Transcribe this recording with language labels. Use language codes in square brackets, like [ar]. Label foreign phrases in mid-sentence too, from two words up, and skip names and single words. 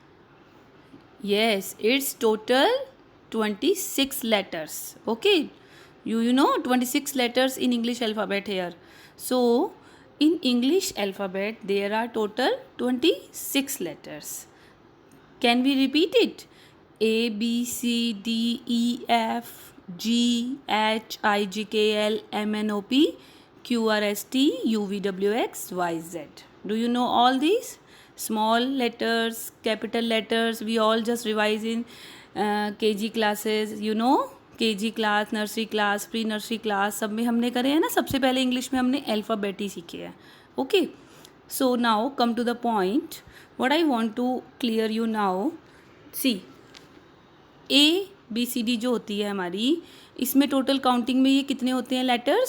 [en] Yes, it's total 26 letters. Okay, you know 26 letters in English alphabet here. So in English alphabet there are total 26 letters. Can we repeat it? A, B, C, D, E, F, G, H, I, J, K, L, M, N, O, P, Q, R, S, T, U, V, W, X, Y, Z. Do you know all these? Small letters, capital letters, we all just revise in KG classes, you know. KG class, nursery class, pre nursery class, [hi] सब में हमने करे हैं ना. सबसे पहले इंग्लिश में हमने अल्फ़ाबेट ही सीखे हैं. [en] Okay, so now come to the point. What I want to clear you now. See, A B C D [hi] जो होती है हमारी, इसमें [en] total counting [hi] में ये कितने होते हैं लेटर्स?